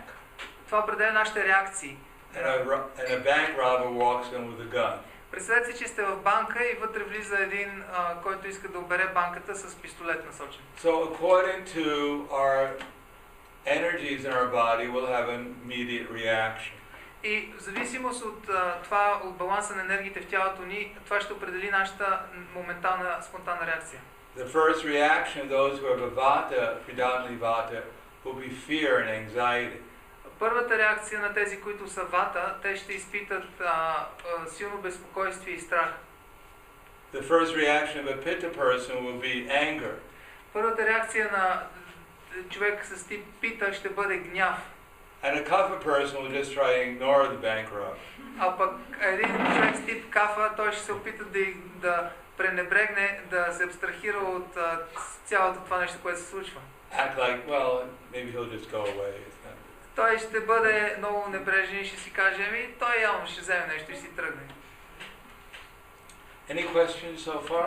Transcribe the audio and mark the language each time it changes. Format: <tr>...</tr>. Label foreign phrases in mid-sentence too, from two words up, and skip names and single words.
<bg>Това определя нашите реакции.</bg> <en>And a bank robber walks in with a gun.</en> <bg>Представете си, че сте в банка и вътре влиза един, който иска да обере банката с пистолет насочен.</bg> <en>So according to our energies in our body, we'll have an immediate reaction.</en> <bg>И в зависимост от това, от баланса на енергиите в тялото ни, това ще определи нашата моментална, спонтанна реакция.</bg> <en>The first reaction of those who have a vata, predominantly vata, will be fear and anxiety.</en> <bg>Първата реакция на тези, които са вата, те ще изпитат силно безпокойствие и страх.</bg> <en>The first reaction of a pitta person will be anger.</en> <bg>Първата реакция на човек с тип пита ще бъде гняв.</bg> <en>And a kapha person will just try to ignore the bank robber.</en> <bg>А пък един човек с тип кафа, той ще се опита да пренебрегне, да се абстрахира от цялото това нещо, което се случва.</bg> <en>Act like, well, maybe he'll just go away.</en> <bg>Той ще бъде много небрежен и ще си каже, ами той явно ще вземе нещо и си тръгне.</bg> <en>Any questions so far?</en>